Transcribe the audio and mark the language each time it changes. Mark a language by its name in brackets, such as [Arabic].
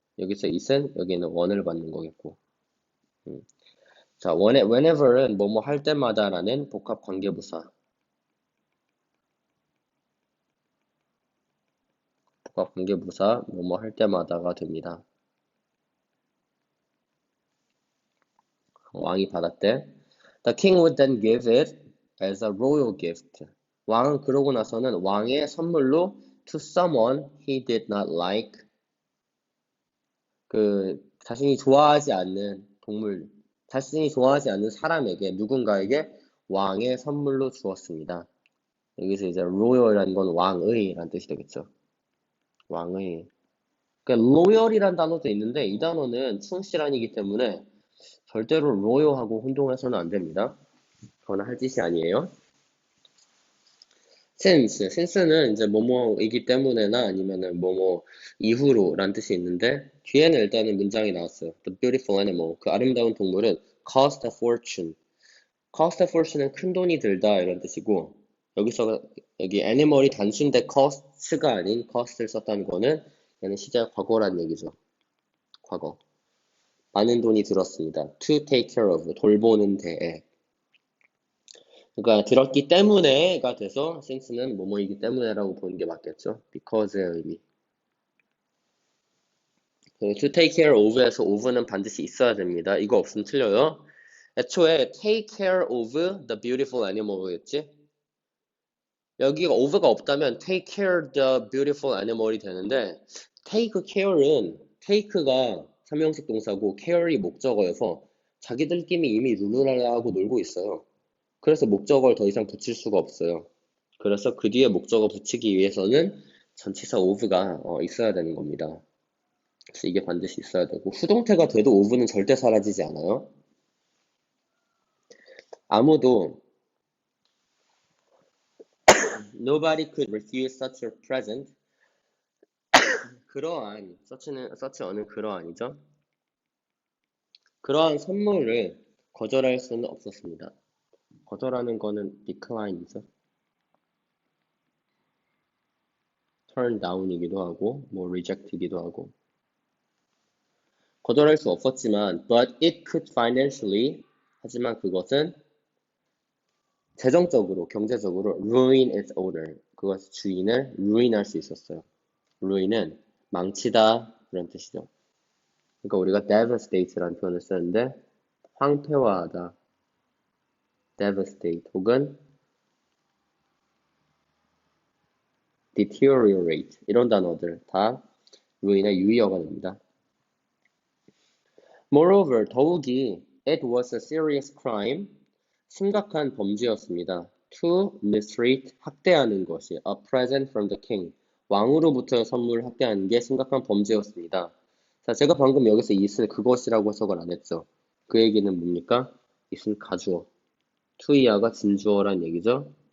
[Korean] 여기서 it은 여기는 one을 받는 거겠고. 자, whenever은 뭐뭐 할 때마다라는 복합 관계부사. 복합 관계부사 뭐뭐 할 때마다가 됩니다. 왕이 받았대. [English] The king would then give it as a royal gift. [Korean] 왕은 그러고 나서는 왕의 선물로 [English] to someone he did not like. [Korean] 자신이 좋아하지 않는 동물, 자신이 좋아하지 않는 사람에게, 누군가에게 왕의 선물로 주었습니다. 여기서 이제 royal이라는 건 왕의라는 뜻이 되겠죠. 왕의. 그러니까 loyal이라는 단어도 있는데 이 단어는 충실한이기 때문에 절대로 royal하고 혼동해서는 안 됩니다. 그거는 할 짓이 아니에요. since는 이제 뭐뭐이기 때문에나 아니면은 뭐뭐 이후로라는 뜻이 있는데 뒤에는 일단은 문장이 나왔어요. [English] The beautiful animal, [Korean] 그 아름다운 동물은 [English] cost a fortune. cost a fortune [Korean] 은 큰 돈이 들다 이런 뜻이고, 여기 animal이 단순대 cost가 아닌 cost를 썼다는 거는 얘는 시제 과거란 얘기죠. 과거. 많은 돈이 들었습니다. [English] to take care of, [Korean] 돌보는 데에. 그러니까 들었기 때문에가 돼서 since는 뭐뭐이기 때문에라고 보는 게 맞겠죠. because의 의미. to take care of에서 of는 반드시 있어야 됩니다. 이거 없으면 틀려요. 애초에 [English] take care of the beautiful animal이었지. [Korean] 여기가 of가 없다면 [English] take care the beautiful animal [Korean] 이 되는데 take care은 take가 삼형식 동사고 care이 목적어여서 자기들끼리 이미 룰루랄라 하고 놀고 있어요. 그래서 목적어를 더 이상 붙일 수가 없어요. 그래서 그 뒤에 목적어 붙이기 위해서는 전치사 of가 있어야 되는 겁니다. 그래서 이게 반드시 있어야 되고, 수동태가 돼도 of는 절대 사라지지 않아요. 아무도 [English] nobody could refuse such a present. [Korean] such는 그러한이죠. 그러한 선물을 거절할 수는 없었습니다. 거절하는 거는 decline이죠. turn down이기도 하고, 뭐 reject이기도 하고. 거절할 수 없었지만, [English] but it could financially, [Korean] 하지만 그것은 재정적으로, 경제적으로 [English] ruin its owner, [Korean] 그것의 주인을 ruin할 수 있었어요. ruin은 망치다 그런 뜻이죠. 그러니까 우리가 devastate라는 표현을 쓰는데 황폐화하다, devastate 혹은 deteriorate 이런 단어들 다 ruin의 유의어가 됩니다. [English] Moreover, [Korean] 더욱이 [English] it was a serious crime, [Korean] 심각한 범죄였습니다. [English] To mistreat, [Korean] 학대하는 것이 [English] a present from the king, [Korean] 왕으로부터 선물을 학대하는 게 심각한 범죄였습니다. 자, 제가 방금 여기서 it을 그것이라고 해석을 안 했죠. 그 얘기는 뭡니까? it은 가주어, to이하가 진주어란 얘기죠.